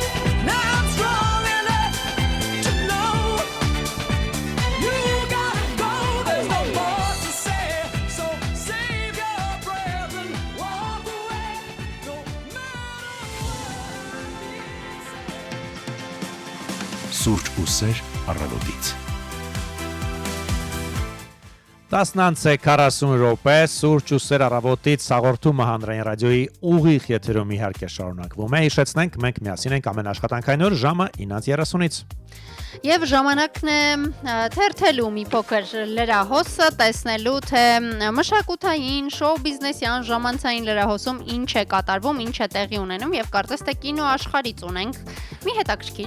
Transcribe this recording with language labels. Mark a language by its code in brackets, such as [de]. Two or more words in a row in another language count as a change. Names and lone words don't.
[en] Now I'm strong enough to know you gotta go. There's no more to say, so save your breath and walk away. No matter what. [hy] Սուրճ ու սեր առավոտից։ 10:40 րոպե սուրճ ու սեր առավոտից հաղորդումը հանրային ռադիոյի ուղիղ եթերում իհարկե շարունակվում է։ Հիշեցնենք, մենք միասին ենք ամեն աշխատանքային օր ժամը 9:30-ից։ Եվ ժամանակն է թերթելու մի փոքր լրահոսը, տեսնելու թե մշակութային, շոու բիզնեսյան, ժամանցային լրահոսում ինչ է կատարվում, ինչ է տեղի ունենում եւ կարծես թե կինո աշխարհից ունենք մի հետաքրքիր